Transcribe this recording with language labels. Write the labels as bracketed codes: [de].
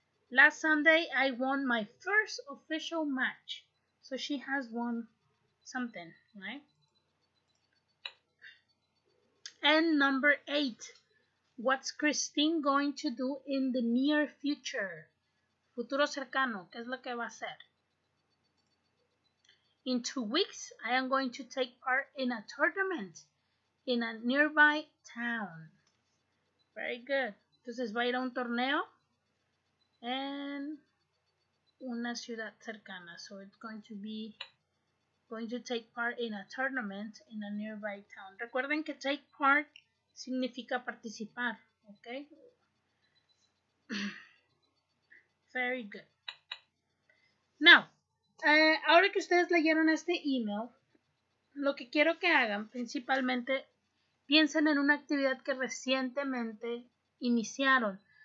[en] Last Sunday, I won my first official match. So she has won something, right? And number 8. What's Christine going to do in the near future? [es] Futuro cercano, ¿qué es lo que va a hacer? [en] In 2 weeks, I am going to take part in a tournament in a nearby town. Very good. [es] Entonces va a ir a un torneo en una ciudad cercana. [en] So it's going to take part in a tournament in a nearby town. [es] Recuerden que take part significa participar, ¿ok? [en] Very good. Now, [es] ahora que ustedes leyeron este email, lo que quiero que hagan principalmente, piensen en una actividad que recientemente iniciaron.